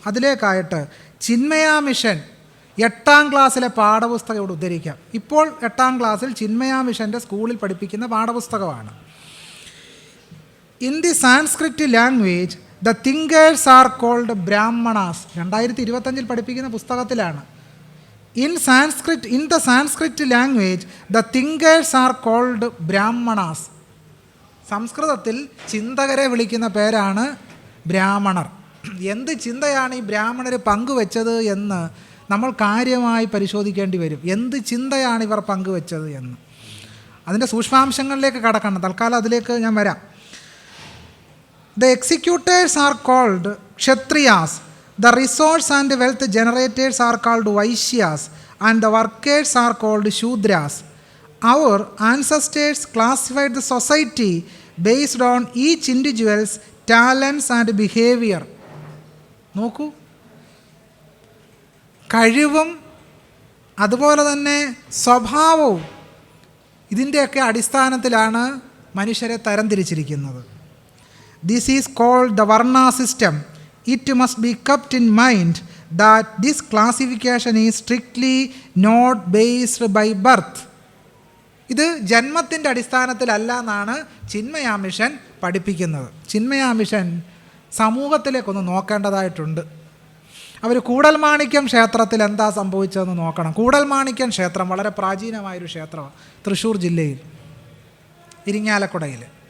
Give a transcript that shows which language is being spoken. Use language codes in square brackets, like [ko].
[ml] അതിലേക്കായിട്ട് Chinmaya mission 8-ാം ക്ലാസ്സിലെ പാഠപുസ്തകം ഇവിടെ ഉദ്ധരിക്കാം. ഇപ്പോൾ 8-ാം ക്ലാസ്സിൽ ചിന്മയ മിഷൻ്റെ സ്കൂളിൽ പഠിപ്പിക്കുന്ന പാഠപുസ്തകമാണ്. [en] In the Sanskrit language the thinkers are called Brahmanas. [ml] 2025 പഠിപ്പിക്കുന്ന പുസ്തകത്തിലാണ്. [en] In the Sanskrit language, the thinkers are called Brahmanas. [ml] സംസ്കൃതത്തിൽ ചിന്തകരെ വിളിക്കുന്ന പേരാണ് ബ്രാഹ്മണർ. എന്ത് ചിന്തയാണ് ഈ ബ്രാഹ്മണർ പങ്കുവെച്ചത് എന്ന് നമ്മൾ കാര്യമായി പരിശോധിക്കേണ്ടി വരും. എന്ത് ചിന്തയാണ് ഇവർ പങ്കുവെച്ചത് എന്ന്. അതിൻ്റെ സൂക്ഷ്മാംശങ്ങളിലേക്ക് കടക്കണം. തൽക്കാലം അതിലേക്ക് ഞാൻ വരാം. [en] The executors are called Kshatriyas. The resource and wealth generators are called Vaishyas and the workers are called Shudras. Our ancestors classified the society based on each individual's talents and behavior. [ml] നോക്കൂ, കഴിവും അതുപോലെ തന്നെ സ്വഭാവവും ഇതിൻ്റെയൊക്കെ അടിസ്ഥാനത്തിലാണ് മനുഷ്യരെ തരംതിരിച്ചിരിക്കുന്നത്. [en] This is called the Varna system. It must be kept in mind that this classification is strictly not based by birth. [ml] ഇത് ജന്മത്തിൻ്റെ അടിസ്ഥാനത്തിലല്ല എന്നാണ് ചിന്മയ മിഷൻ പഠിപ്പിക്കുന്നത്. ചിന്മയ മിഷൻ സമൂഹത്തിലേക്കൊന്ന് നോക്കേണ്ടതായിട്ടുണ്ട്. അവർ കൂടൽമാണിക്യം ക്ഷേത്രത്തിൽ എന്താ സംഭവിച്ചതെന്ന് നോക്കണം. കൂടൽമാണിക്യം ക്ഷേത്രം വളരെ പ്രാചീനമായൊരു ക്ഷേത്രമാണ്, തൃശ്ശൂർ ജില്ലയിൽ ഇരിങ്ങാലക്കുടയിൽ.